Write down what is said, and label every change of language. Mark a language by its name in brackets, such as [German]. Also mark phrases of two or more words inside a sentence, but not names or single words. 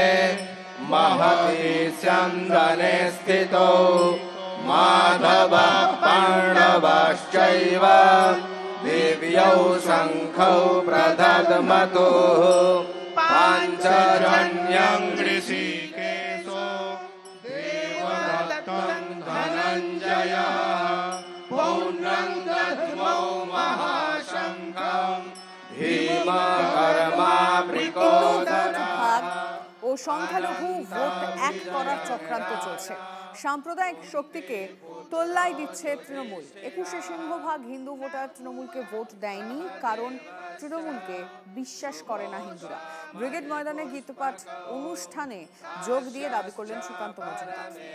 [Sanskrit] महति स्यन्दने स्थितो माधवः पाण्डवश्चैव दिव्यौ शङ्खौ प्रदध्मतुः पाञ्चजन्यं ऋषिकेशो देवदत्तं धनञ्जयः पौर्णं दद्मौ महाशङ्खम् [Bangla] ও সংখ্যালঘু ভোট এক করার চক্রান্ত চলছে সাম্প্রদায়িক শক্তিকে তোল্লাই দিচ্ছে তৃণমূল 21 সিংহভাগ হিন্দু ভোটার তৃণমূলকে ভোট দেয়নি কারণ তৃণমূলকে বিশ্বাস করে না হিন্দুরা ব্রিগেড ময়দানে গীতপাঠ অনুষ্ঠানে যোগ দিয়ে দাবি করলেন সুকান্ত মজুমদার